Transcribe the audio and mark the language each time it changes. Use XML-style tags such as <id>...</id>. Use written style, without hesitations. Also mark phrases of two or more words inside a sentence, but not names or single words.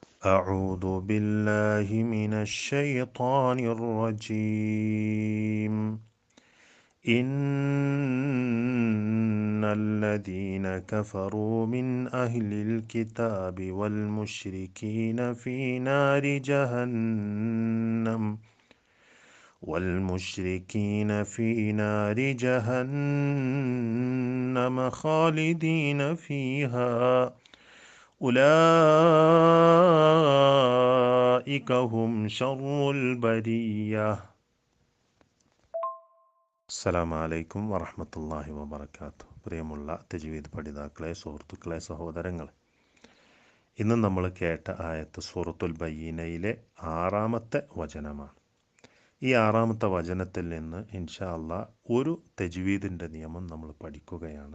<ar>أعوذ بالله من الشيطان الرجيم إن الذين كفروا من أهل الكتاب والمشركين في نار جهنم خالدين فيها أولئك هم شر البرية. السلام عليكم ورحمة الله وبركاته.</ar> <ml>പ്രിയമുള്ള തജ്വീദ് പഠിതാക്കളെ, സുഹൃത്തുക്കളെ, സഹോദരങ്ങളെ, ഇന്ന് നമ്മൾ കേട്ട ആയത്ത് സൂറത്തുൽ ബയ്യിനയിലെ 6-ാമത്തെ വചനമാണ്. ഈ 6-ാമത്തെ വചനത്തിൽ നിന്ന്</ml> <ar>إن شاء الله</ar> <ml>ഒരു തജ്വീദിൻ്റെ നിയമം നമ്മൾ പഠിക്കുകയാണ്.</ml>